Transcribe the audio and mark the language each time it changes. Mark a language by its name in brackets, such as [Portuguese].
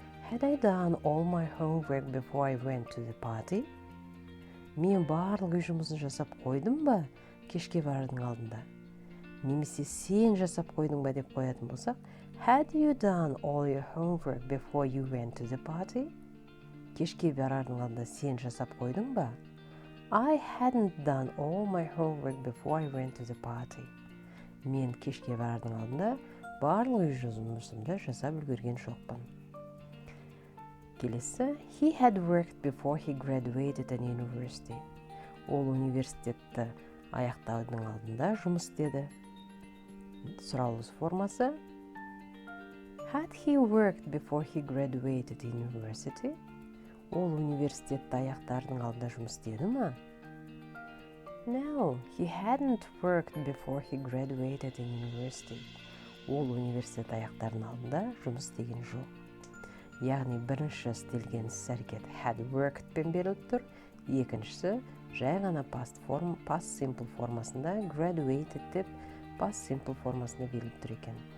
[English] Had I done all my homework before I went to the party? [Kazakh] Мен барлық үй жұмысын жасап қойдым ба кешке барардың алдында? Немесе сен жасап қойдың ба деп қоятын болсақ, [English] Had you done all your homework before you went to the party? [Kazakh] Кешке барардың алдында сен жасап қойдың ба? [English] I hadn't done all my homework before I went to the party. [Kazakh] Мен кешке барардың алдында барлық үй жұмысымды жасап үлгерген жоқпын. Келесі, [English] He had worked before he graduated in university. [Kazakh] Ол университетті аяқтаудың алдында жұмыс істеді. Сұраулы формасы [English] Had he worked before he graduated in university? [Kazakh] Ол университетті аяқтардың алдында жұмыс істеді ма? [English] No, he hadn't worked before he graduated in university. [Kazakh] Ол университет аяқтардың алдында жұмыс істеген жоқ. Яғни бірінші істелген іс-әрекет had worked пен беріліп тұр, екіншісі жай ғана past simple формасында graduated деп past simple формасында беріліп тұр екен.